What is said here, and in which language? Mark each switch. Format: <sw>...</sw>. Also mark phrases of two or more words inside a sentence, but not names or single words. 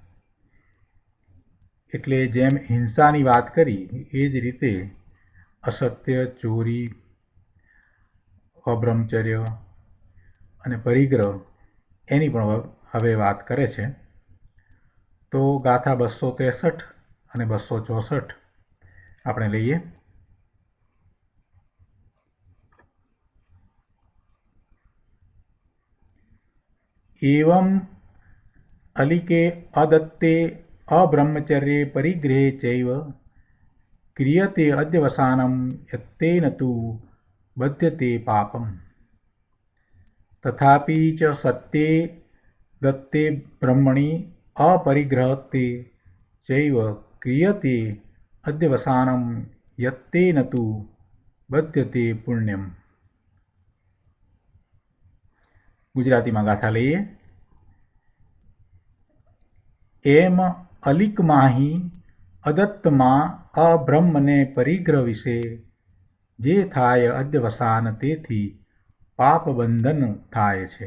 <gu>એટલે જેમ હિંસાની વાત કરી એ જ રીતે અસત્ય, ચોરી, અબ્રહ્મચર્ય અને પરિગ્રહ એની પણ હવે વાત કરે છે. તો ગાથા 263 અને 264 આપણે લઈએ.</gu> <sa>एवं अलिके अदत्ते अब्रह्मचर्ये परिग्रहे चैव क्रियते अध्यवसानं यत्तेन तु बध्यते पापम् तथापि च सत्ये दत्ते ब्रह्मणि अपरिग्रहते चैव क्रियते अध्यवसानं यत्तेन तु बध्यते पुण्यम्.</sa> <gu>ગુજરાતીમાં ગાથા લઈએ. એમ અલિકમાહી અદત્તમાં અબ્રહ્મને પરિગ્રહ વિશે જે થાય અધ્યવસાન તેથી પાપ બંધન થાય છે.</gu>